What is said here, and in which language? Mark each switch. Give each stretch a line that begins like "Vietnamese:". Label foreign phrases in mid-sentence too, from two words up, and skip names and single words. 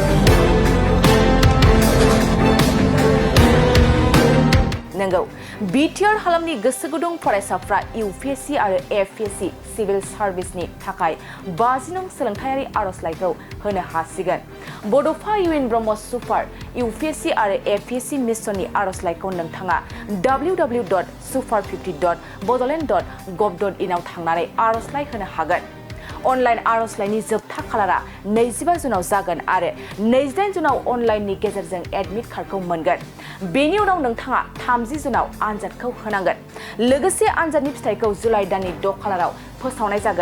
Bodo: नंगौ बिटिआर हालामनि गोसो गुदुं फरायसाफ्रा UPSC आरो APSC
English: civil serviceनि
Bodo: थाखाय 50 नं सोलोंथायारि आरजलाइखौ होनो हासिगोन। बड'फा UN ब्रह्म सुपार UPSC आरो APSC मिशननि आरजलाइखौ नोंथाङा www.super50.bodoland.gov.in आव थांनानै आरजलाइ होनो हागोन। अनलाइन आरजलाइनि जोबथा खालारा 25 जुनाव जागोन आरो 28 जुनाव अनलाइननि गेजेरजों
English: admit cardखौ
Bodo: मोनगोन। बेनि उनाव नोंथाङा 30 जुनाव आनजादखौ होनांगोन। लोगोसे आनजादनि फिथाइखौ जुलाइ दाननि 6 खालाराव फोसावनाय जागोन।